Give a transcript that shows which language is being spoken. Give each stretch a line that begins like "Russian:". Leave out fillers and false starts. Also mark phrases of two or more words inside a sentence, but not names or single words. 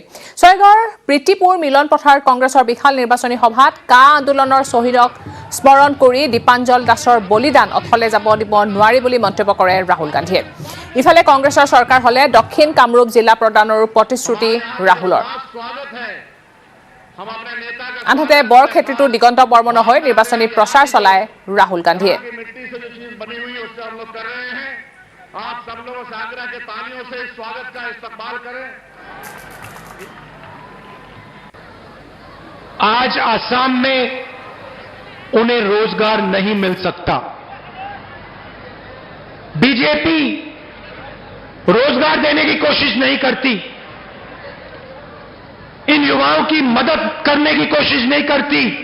Assamese: ছয়গাঁৱৰ প্ৰীতিপুৰ মিলন পথাৰত কংগ্ৰেছৰ বিশাল নিৰ্বাচনী সভাত কা আন্দোলনৰ শ্বহীদক স্মৰণ কৰি দীপাঞ্জল দাসৰ বলিদান অথলে যাব দিব নোৱাৰি বুলি মন্তব্য কৰে ৰাহুল গান্ধীয়ে ইফালে কংগ্ৰেছৰ চৰকাৰ হলে দক্ষিণ কামৰূপ জিলা প্ৰদানৰ প্ৰতিশ্ৰুতি ৰাহুলৰ আনহাতে বৰক্ষেত্ৰীটো দিগন্ত বৰ্মনৰ হৈ নিৰ্বাচনী প্ৰচাৰ চলায় ৰাহুল গান্ধীয়ে
Hindi: आप सब लोगों से आग्रह के तालियों से स्वागत का इस्तकबाल करें। आज असम में उन्हें रोजगार नहीं मिल सकता बीजेपी रोजगार देने की कोशिश नहीं करती इन युवाओं की मदद करने की कोशिश नहीं करती